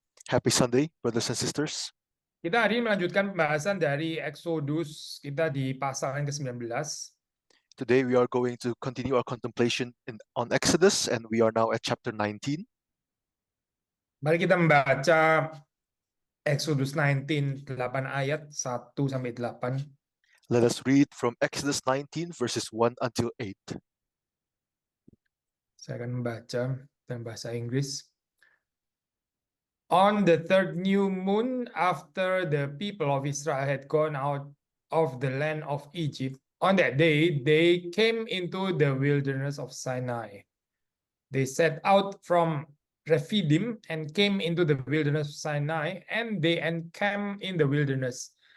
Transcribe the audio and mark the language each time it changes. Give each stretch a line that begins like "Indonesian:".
English: Happy Sunday, brothers and sisters.
Indonesian: Kita hari ini melanjutkan pembahasan dari Exodus kita di pasal yang ke-19.
English: Today we are going to continue our contemplation on Exodus, and we are now at chapter 19.
Indonesian: Mari kita membaca Exodus 19, 8 ayat 1 sampai 8.
English: Let us read from Exodus 19 verses 1 until 8.
Indonesian: Saya akan membaca dalam bahasa Inggris.
English: On the third new moon, after the people of Israel had gone out of the land of Egypt, on that day they came into the wilderness of Sinai. They set out from Rephidim and came into the wilderness of Sinai, and they encamped in the wilderness.